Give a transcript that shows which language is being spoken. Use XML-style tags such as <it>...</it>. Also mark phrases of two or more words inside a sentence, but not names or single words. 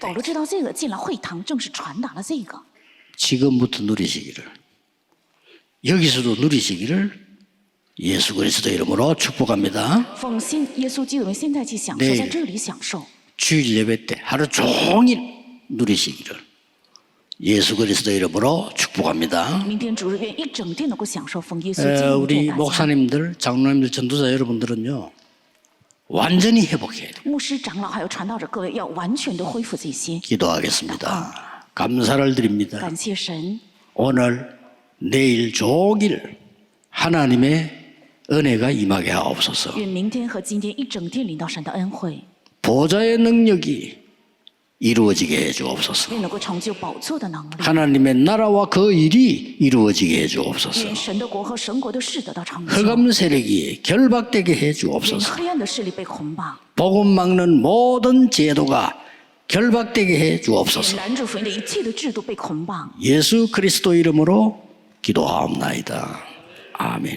<zh>保罗知道这个，进了会堂，正是传达了这个。</zh> <ko>지금부터 누리시기를 여기서도 누리시기를 예수 그리스도 이름으로 축복합니다.</ko> <zh>奉耶稣基督的现在去享受，</zh> <ko>네</ko> <zh>在这里享受。</zh> <ko>주일 예배 때 하루 종일 누리시기를 예수 그리스도 이름으로 축복합니다.</ko> <zh>明天主日愿一整天能够享受，奉耶稣基督</zh> <ko>우리</ko> <zh>祝大家。</zh> <ko>목사님들, 장로님들, 전도자 여러분들은요 완전히 회복해야 돼요.</ko> <zh>牧师、长老还有传道者各位，要完全的恢复这些。</zh> <ko>기도하겠습니다. 감사를 드립니다.</ko> <zh>感谢神，</zh> <ko>오늘 내일 종일 하나님의 은혜가 임하게 하옵소서.</ko> <zh>愿明天和今天一整天领到神的恩惠，</zh> <ko>보좌의 능력이 이루어지게 해주옵소서.</ko> <zh>愿能够成就宝座的能力。</zh> <ko>하나님의 나라와 그 일이 이루어지게 해주옵소서.</ko> <zh>愿神的国和神国的事得到成就。</zh> <ko>흑암 세력이 결박되게</ko> <zh>愿</zh> <ko>해주옵소서.</ko> <zh>黑暗的势力被捆绑，</zh> <ko>복음 막는 모든 제도가 결박되게</ko> <zh>愿</zh> <ko>해주옵소서.</ko> <zh>拦住福音的一切的制度被捆绑。</zh> <ko>예수 그리스도 이름으로 기도하옵나이다. 아멘.</ko>